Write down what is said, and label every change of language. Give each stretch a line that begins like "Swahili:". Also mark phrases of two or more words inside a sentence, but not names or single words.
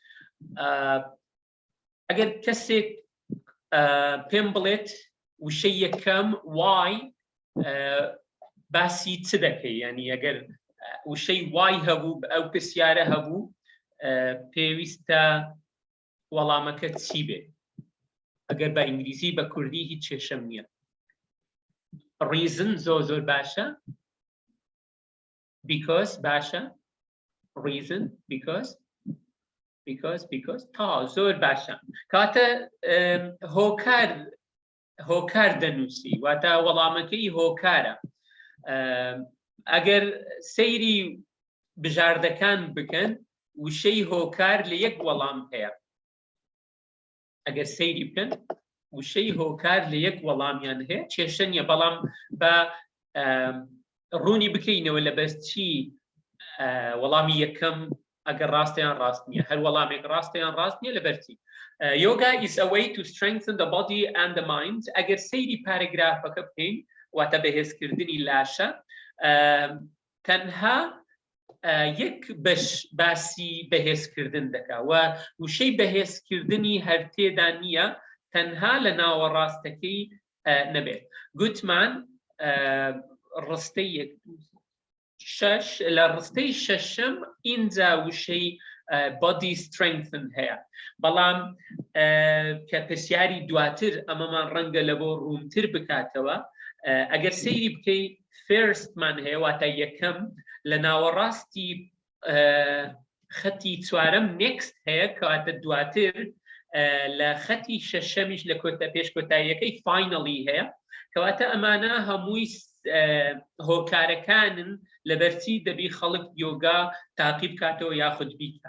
Central Kurdish: ئەگەر کەسێک پێم بڵێت وشەی یەکەم وای باسی چ دەکەی، ینی ئەگەر وشەی وای هەبوو ئەو پرسیارە هەبوو پێویستە وەڵامەکە چی بێت. ئەگەر بە ئینگلیزی بە کوردی هیچ کێشەم نییە. reason زۆر باشە. because باشە.
English: reason because
Central Kurdish: تا زۆر باشە. کاتە هۆکار دەنووسی واتە وەڵامەکەی هۆکارە. ئەگەر سەیری بژاردەکان بکەن وشەی هۆکار لە یەک وەڵام هەیە. ئەگەر سەیری بکەن وشەی هۆکار لە یەک وەڵامیان هەیە کێشە نییە، بەڵام بە ڕوونی بکەینەوە لە بەرچی وەڵامی یەکەم ئەگەر ڕاستیان ڕاست نییە، هەر وەڵامێک ڕاستیان ڕاست نییە لە بەرچی.
English: Yoga is a way to strengthen the body and the mind.
Central Kurdish: ئەگەر سەیری پارەگرافەکە بکەین واتە بەهێزکردنی لاشە، تەنها یەک بەش باسی بەهێزکردن دەکا و وشەی بەهێزکردنی هەر تێدا نییە، تەنها لە ناوەڕاستەکەی نەبێت. گوتمان ڕستەی شەش لە ڕستەی شەشەم ئینجا وشەی
English: body strengthen
Central Kurdish: هەیە، بەڵام کە پرسیاری دواتر ئەمەمان ڕەنگە لە بۆ ڕوونتر بکاتەوە. ئەگەر سەیری بکەی firstمان هەیە واتە یەکەم، لە ناوەڕاستی خەتی چوارەم next هەیە کەواتە دواتر، لە خەتی شەشەمیش لە پێش کۆتاییەکەی finally هەیە، کەواتە ئەمانە هەمووی هۆکارەکانن لەبەرچی دەبی خەڵک یۆگا تاقی بکاتەوە یاخود بیکە.